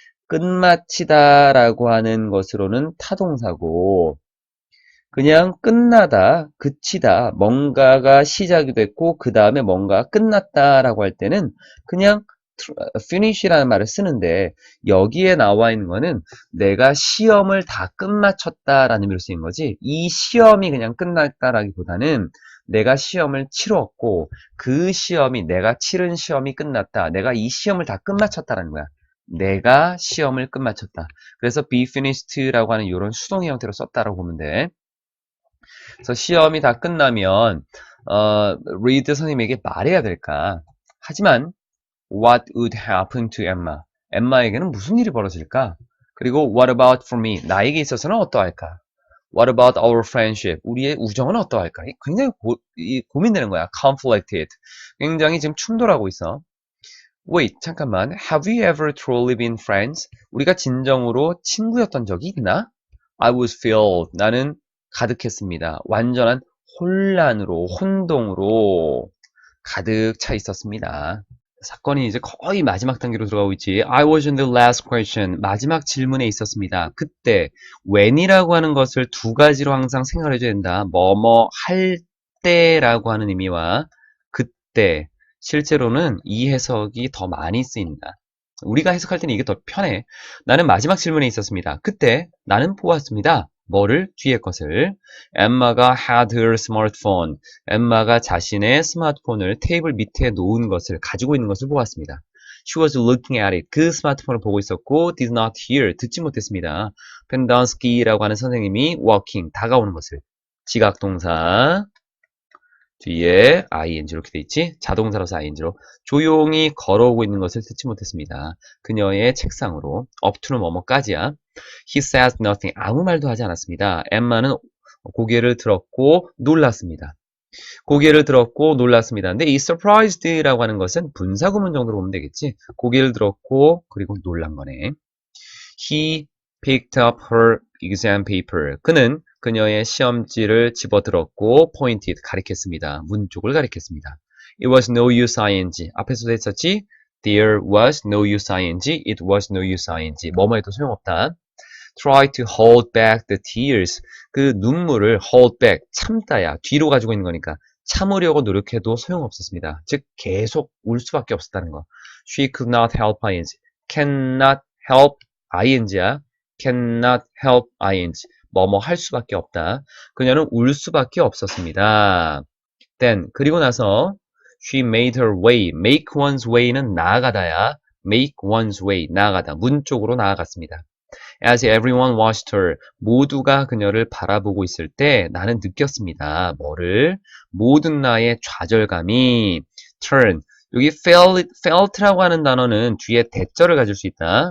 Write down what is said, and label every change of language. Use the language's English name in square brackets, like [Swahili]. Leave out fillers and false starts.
[Korean] 끝마치다라고 하는 것으로는 타동사고, 그냥 끝나다, 그치다, 뭔가가 시작이 됐고 그 다음에 뭔가 끝났다라고 할 때는 그냥 finish라는 말을 쓰는데 여기에 나와 있는 거는 내가 시험을 다 끝마쳤다라는 의미로 쓰인 거지 이 시험이 그냥 끝났다라기보다는 내가 시험을 치렀고 그 시험이 내가 치른 시험이 끝났다. 내가 이 시험을 다 끝마쳤다라는 거야. 내가 시험을 끝마쳤다. 그래서 be finished라고 하는 이런 수동의 형태로 썼다라고 보면 돼. 그래서 시험이 다 끝나면 리드 선생님에게 말해야 될까? 하지만 [English] what would happen to Emma? [Korean] 엠마에게는 무슨 일이 벌어질까? 그리고 [English] what about for me? [Korean] 나에게 있어서는 어떠할까? [English] What about our friendship? [Korean] 우리의 우정은 어떠할까? 굉장히 고민되는 거야. [English] conflicted. [Korean] 굉장히 지금 충돌하고 있어. [English] Wait, [Korean] 잠깐만. [English] Have we ever truly been friends? [Korean] 우리가 진정으로 친구였던 적이 있나? [English] I was filled. [Korean] 나는 가득했습니다. 완전한 혼란으로, 혼동으로 가득 차 있었습니다. 사건이 이제 거의 마지막 단계로 들어가고 있지. [English] I was in the last question. [Korean] 마지막 질문에 있었습니다. 그때 when이라고 하는 것을 두 가지로 항상 생각을 해줘야 된다. 뭐뭐 할 때라고 하는 의미와 그때 실제로는 이 해석이 더 많이 쓰인다. 우리가 해석할 때는 이게 더 편해. 나는 마지막 질문에 있었습니다. 그때 나는 보았습니다. 뭐를? 뒤에 것을. 엠마가 [English] had her smartphone. [Korean] 엠마가 자신의 스마트폰을 테이블 밑에 놓은 것을 가지고 있는 것을 보았습니다. [English] She was looking at it. [Korean] 그 스마트폰을 보고 있었고 [English] did not hear. [Korean] 듣지 못했습니다. 펜던스키라고 하는 선생님이 walking. 다가오는 것을. 지각동사. 뒤에 ing 이렇게 돼 있지? 자동사로서 ing로 조용히 걸어오고 있는 것을 듣지 못했습니다. 그녀의 책상으로 up to는 뭐뭐까지야. [English] He says nothing. [Korean] 아무 말도 하지 않았습니다. 엠마는 고개를 들었고 놀랐습니다. 고개를 들었고 놀랐습니다. 근데 이 surprised라고 하는 것은 분사구문 정도로 보면 되겠지? 고개를 들었고 그리고 놀란 거네. [English] He picked up her exam paper. [Korean] 그는 그녀의 시험지를 집어들었고 [English] pointed [Korean] 가리켰습니다. 문 쪽을 가리켰습니다. [English] It was no use ing. [Korean] 앞에서도 했었지? [English] There was no use ing. It was no use ing. [Korean] 뭐뭐 해도 소용없다. [English] Try to hold back the tears. [Korean] 그 눈물을 hold back, 참다야. 뒤로 가지고 있는 거니까. 참으려고 노력해도 소용없었습니다. 즉 계속 울 수밖에 없었다는 거. [English] She could not help ing. cannot help ing야. cannot help ing. [Korean] 뭐뭐 할 수밖에 없다. 그녀는 울 수밖에 없었습니다. [English] Then [Korean] 그리고 나서 [English] she made her way. make one's way는 나아가다야. make one's way. [Korean] 나아가다. 문 쪽으로 나아갔습니다. [English] As everyone watched her, [Korean] 모두가 그녀를 바라보고 있을 때 나는 느꼈습니다. 뭐를? 모든 나의 좌절감이 turn. 여기 felt라고 하는 단어는 뒤에 대절을 가질 수 있다.